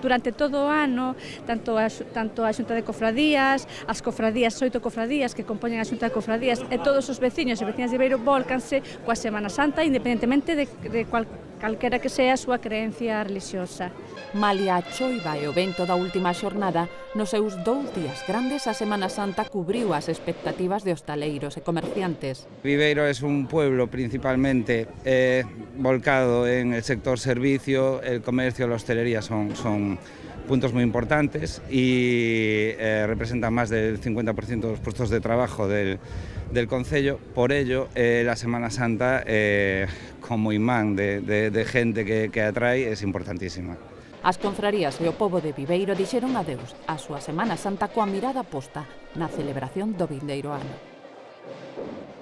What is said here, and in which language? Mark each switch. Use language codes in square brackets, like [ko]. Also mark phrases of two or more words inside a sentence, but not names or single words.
[gl] Durante todo o ano, tanto a Xunta de Cofradías, as cofradías, 8 cofradías que compoñen a Xunta de Cofradías e todos os veciños e veciñas de Viveiro volcanse coa Semana Santa, independentemente de calquera que sea a súa creencia relixiosa. Malia a choiva e o vento da última xornada, nos seus 2 días grandes a Semana Santa cubriu as expectativas de hostaleiros e comerciantes. [es] Viveiro es un pueblo principalmente volcado en el sector servicio, el comercio, la hostelería son puntos muy importantes y representan más del 50% de los puestos de trabajo del concello. Por ello, la Semana Santa, como imán de gente que atrae, es importantísima. [gl] As confrarías e o pobo de Viveiro dixeron adeus á súa Semana Santa coa mirada posta na celebración do vindeiro ano.